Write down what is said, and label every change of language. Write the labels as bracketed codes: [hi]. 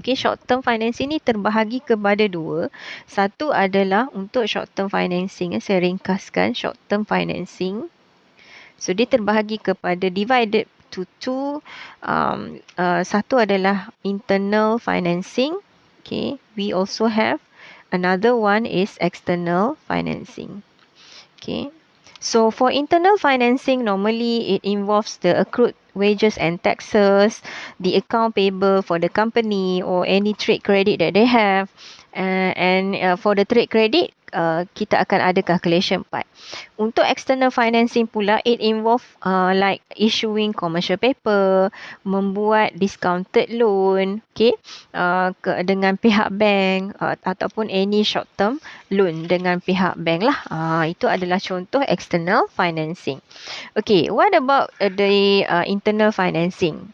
[ms] Okay, short term financing ni terbahagi kepada dua. Satu adalah untuk short term financing. Saya ringkaskan short term financing. So dia terbahagi kepada [en] divided to two. [ms] Satu adalah internal financing. [en] Okay, we also have another one is external financing. Okay. So for internal financing, normally it involves the accrued wages and taxes, the account payable for the company or any trade credit that they have. And for the trade credit, [ms] kita akan ada [en] calculation part. Untuk external financing pula, it involve like issuing commercial paper, membuat discounted loan, okay, [ms] dengan pihak bank ataupun [en] any short term loan [ms] dengan pihak bank lah. Itu adalah contoh external financing. [en] Okay, what about the internal financing?